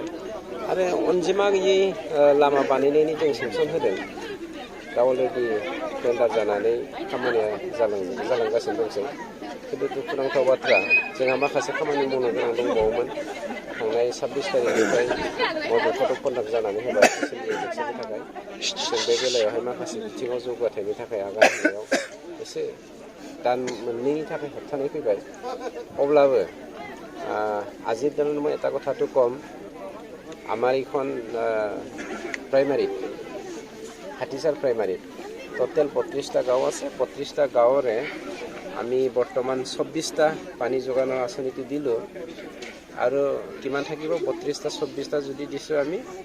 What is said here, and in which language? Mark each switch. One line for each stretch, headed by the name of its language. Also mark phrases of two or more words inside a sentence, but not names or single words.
Bodo: आरो अनजिमा गैयै लामा बानायनायनि जों सेंसन होदों दा
English: already tender
Bodo: जानानै खामानिया जालांगासिनो दंसै खिन्थु दुखुनांथाव बाथ्रा जोंहा माखासे खामानि मावनो गोनां दंबावोमोन थांनाय 26 तारिखनिफ्राय
English: model code of conduct
Bodo: जानानै होबाय
English: assembly election
Bodo: थाखाय जों बे बेलायावहाय माखासे बिथिङाव जौगाथायनि थाखाय आगान होनायाव एसे दान मोननैनि थाखाय होबथानाय फैबाय अब्लाबो
Assamese: আজিৰ দিনত মই এটা কথাটো কম আমাৰ এইখন প্ৰাইমাৰীত হাতীচাৰ প্ৰাইমাৰীত টোটেল 32টা গাঁও আছে 32টা গাঁৱৰে আমি বৰ্তমান 24টা পানী যোগানৰ আঁচনিটো দিলোঁ আৰু কিমান থাকিব 32টা 24টা যদি দিছোঁ আমি